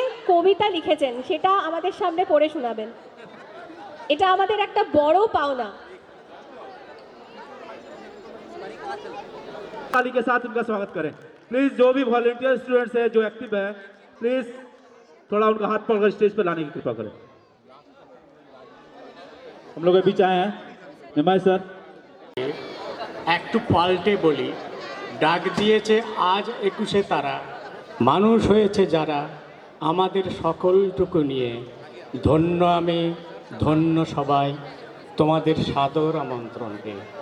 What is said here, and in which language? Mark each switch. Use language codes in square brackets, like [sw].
[bn] কবিতা লিখেছেন সেটা আমাদের সামনে পড়ে শোনাবেন, এটা আমাদের একটা বড় পাওনা। [hi] ताली के साथ उनका स्वागत करें प्लीज। जो भी वॉलंटियर स्टूडेंट्स हैं, जो एक्टिव हैं, प्लीज थोड़ा उनका हाथ पकड़कर स्टेज पर लाने की कृपा करें। हम लोग अभी आए हैं निमाई सर। [bn] একটু পাল্টে বলি, ডাক দিয়েছে আজ 21শে তারা, মানুষ হয়েছে যারা আমাদের সকলটুকু নিয়ে। ধন্য আমি, ধন্য সবাই, তোমাদের সাদর আমন্ত্রণকে।